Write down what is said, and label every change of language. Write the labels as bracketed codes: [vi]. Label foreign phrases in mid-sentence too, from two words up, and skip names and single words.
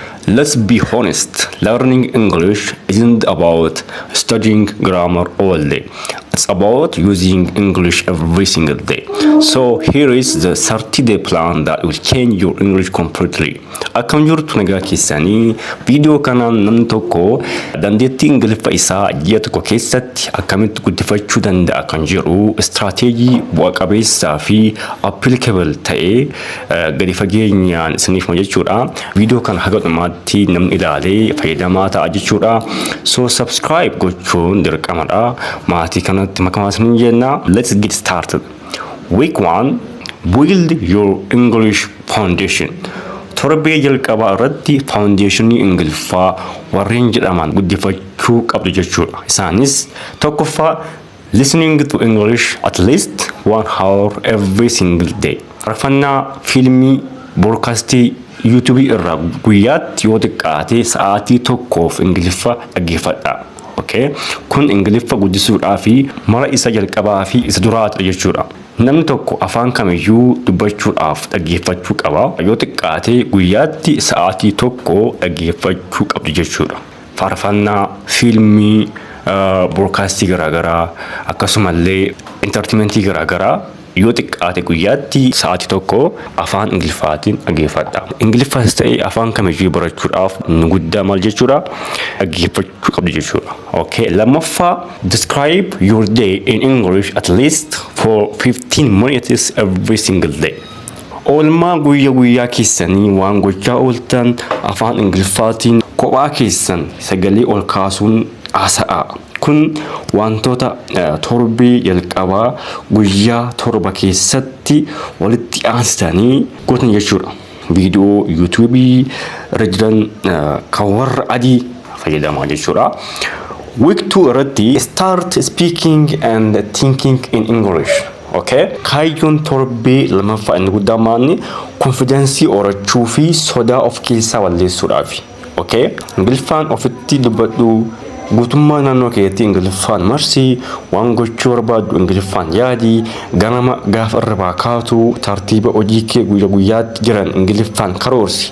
[en] Let's be honest, learning English isn't about studying grammar all day. It's about using English every single day. So here is the 30-day plan that will change your English completely. [om] Akkam jirtu nagaa keessanii viidiyoo kanaan namni tokko dandeettii Ingiliffa isaa ji'a tokko keessatti akkamitti guddifachuu danda'a kan jiru istiraatiijii bu'a qabeessaa fi applicable ta'ee gadi fageenyaan isiniif jechuudha. Viidiyoo kana haga dhumaatti namni ilaalee fayyadamaa ta'a jechuudha. So subscribe gochuun dirqamadha. Maatii kanatti makamaa isiniin jenna. [en] Let's get started. Week 1, build your English foundation. [om] Torbee jalqabaa irratti foundationii Ingiliffaa warreen jedhaman guddifachuu qabdu jechuudha. Isaanis tokkoffaa [en] listening to English at least 1 hour every single day. [om] Farfannaa fiilmii broadcastii YouTube irraa guyyaatti yoo xiqqaate sa'aatii tokkoof Ingiliffa dhaggeeffadha. Okay? Kun Ingiliffa guddisuudhaa fi mara isa jalqabaa fi isa duraati jechuudha. Namni tokko afaan kamiyyuu dubbachuudhaaf dhaggeeffachuu qaba. Yoo xiqqaate guyyaatti sa'aatii tokko dhaggeeffachuu qabdu jechuudha. Faarfannaa, fiilmii, broadcastii garaagaraa akkasumallee entertainmentii garaagaraa yoo xiqqaate guyyaatti sa'aatii tokko afaan Ingiliffaatiin dhaggeeffadha. Ingiliffaas ta'ee afaan kamiyyuu barachuudhaaf nu guddaa maal jechuudha dhaggeeffachuu qabdu jechuudha. [en] Okay, lammaffaa describe your day in English at least for 15 minutes every single day. [om] Oolmaa guyyaa keessanii waan gochaa ooltan afaan Ingiliffaatiin kophaa keessan sagalee ol kaasuun haasa'aa. Kun wantoota torbee jalqabaa guyyaa torba keessatti walitti aansitanii gootan jechuudha. Viidiyoo YouTube irra jiran kan warra adii fayyadamaa jechuudha. [en] Week 2 irratti start speaking and thinking in English. [om] Okay? Kaayyoon torbee lammaffaa inni guddaa maanni confidence horachuu fi sodaa of keessaa balleessuudhaafi. Okay? Ingiliffaan ofitti dubbadhu. Guutummaa naannoo keetti Ingiliffaan marsii, waan gochuu barbaaddu Ingiliffaan yaadi, ganama gaafa irraa kaatu tartiiba hojii kee guyyaatti jiran Ingiliffaan karoorsi.